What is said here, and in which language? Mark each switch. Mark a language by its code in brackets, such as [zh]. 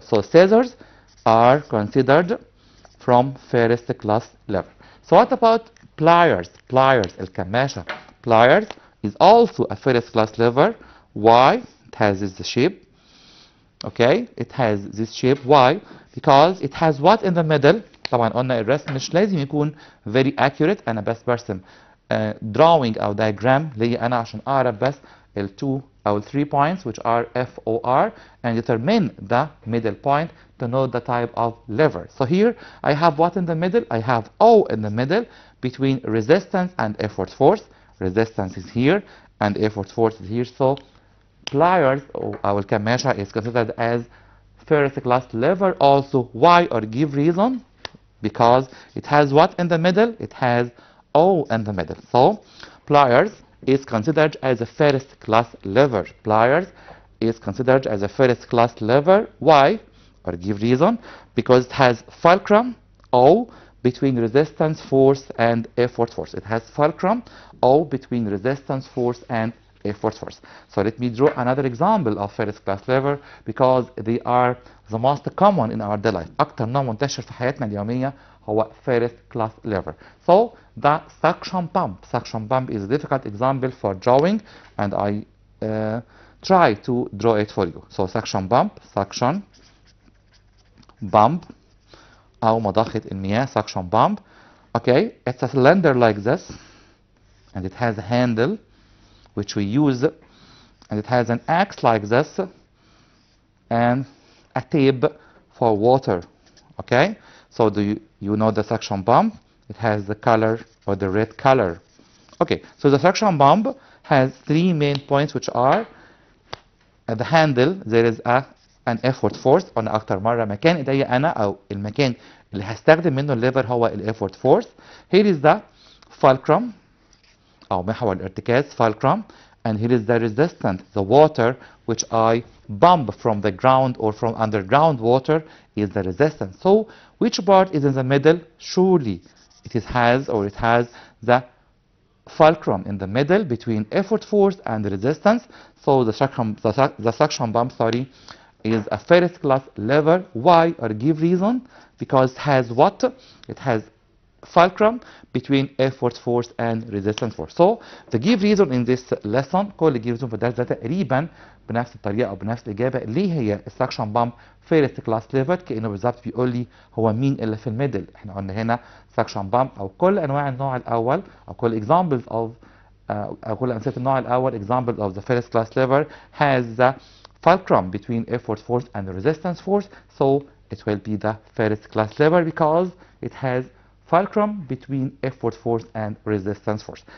[en] So scissors are considered from first class lever. So what about pliers? Pliers, الكماشة. Pliers is also a first class lever. Why? It has this shape. Okay, it has this shape. Why? Because it has what in the middle? [ar] طبعا قلنا الرسم مش لازم يكون [en] very accurate. [ar] أنا بس برسم [en] drawing أو diagram [ar] ليا أنا عشان أعرف بس ال [en] 2 أو 3 points which are F O R and determine the middle point to know the type of lever. So here I have what in the middle? I have O in the middle between resistance and effort force. Resistance is here and effort force is here. So pliers [ar] أو الكماشة [en] is considered as first class lever also. Why? Or give reason? Because it has what in the middle? It has O in the middle. So pliers is considered as a first class lever. Pliers is considered as a first class lever. Why? Or give reason? Because it has fulcrum O between resistance force and effort force. It has fulcrum O between resistance force and effort force. So let me draw another example of first class lever because they are the most common in our daily life. [ar] أكتر نوع منتشر في حياتنا اليومية هو first class lever. [en] So the suction pump. Suction pump is a difficult example for drawing, and I try to draw it for you. So suction pump, suction pump [ar] أو مضخة المياه, [en] suction pump. Okay, it's a cylinder like this, and it has a handle which we use, and it has an axe like this, and a tape for water. Okay, so do you know the suction pump? It has the color or the red color. Okay, so the suction pump has three main points which are at the handle there is an effort force. [ar] قلنا أكتر مرة مكان إيديا أنا أو المكان اللي هستخدم منه الليفر هو ال effort force. [en] Here is the fulcrum [ar] أو محور الارتكاز [en] fulcrum, and here is the resistance, the water which I pump from the ground or from underground water is the resistance. So which part is in the middle? Surely it has the fulcrum in the middle between effort force and resistance. So the suction pump, is a first class lever. Why? Or give reason? Because it has what? It has fulcrum between effort force and resistance force. So the give reason in this lesson [ar] كل give reason في الدرس ده تقريبا بنفس الطريقه او بنفس الاجابه. ليه هي [en] السكشن بامب فيرست كلاس ليفر؟ [ar] كانه بالظبط بيقول لي هو مين اللي في الميدل. احنا قلنا هنا سكشن بامب او كل [en] انواع النوع الاول او كل examples of [ar] أو كل أمثلة النوع الأول [en] examples of the first class lever has the fulcrum between effort force and resistance force, so it will be the first class lever because it has fulcrum between effort force and resistance force.